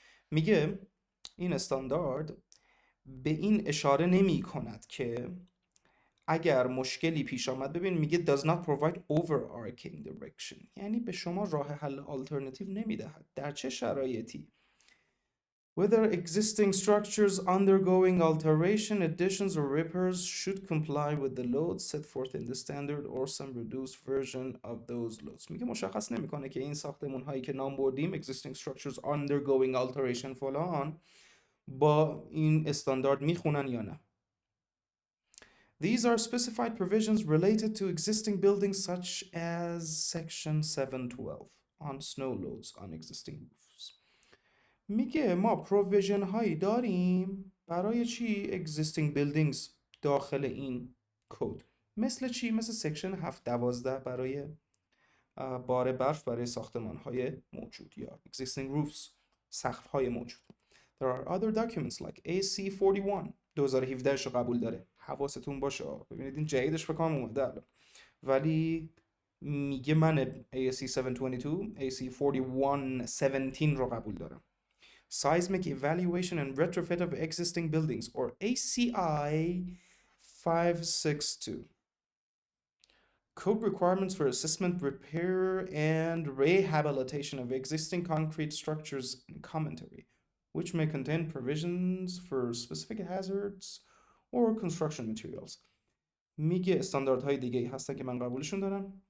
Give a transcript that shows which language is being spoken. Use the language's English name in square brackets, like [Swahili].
[Persian] میگه این استاندارد به این اشاره نمی کند که اگر مشکلی پیش آمد، ببین میگه [English] does not provide overarching direction، [Persian] یعنی به شما راه حل آلترناتیو نمیدهد. در چه شرایطی؟ [English] whether existing structures undergoing alteration, additions or repairs should comply with the loads set forth in the standard or some reduced version of those loads. [Persian] میگه مشخص نمیکنه که این ساختمون هایی که نام بردیم [English] existing structures undergoing alteration [Persian] فلان با این استاندارد میخونن یا نه. [English] These are specified provisions related to existing buildings such as section 712. on snow loads on existing roofs. [Persian] میگه ما پروویژن هایی داریم برای چی؟ [English] existing buildings [Persian] داخل این کد. مثل چی؟ مثل سکشن 712 برای بار برف برای ساختمان های موجود یا [English] existing roofs [Persian] سقف های موجود. [English] There are other documents like ASCE 41 2017 [Persian] رو قبول داره. حواستون باشه ببینید این جدیدش فکر کنم اومده الان. ولی میگه من ASCE 722 ASCE 4117 رو قبول دارم. [English] Seismic Evaluation and Retrofit of Existing Buildings or ACI 562. Code requirements for assessment, repair, and rehabilitation of existing concrete structures and commentary, which may contain provisions for specific hazards or construction materials. [Persian] میگه استانداردهای دیگه هستن که من قبولشون دارم.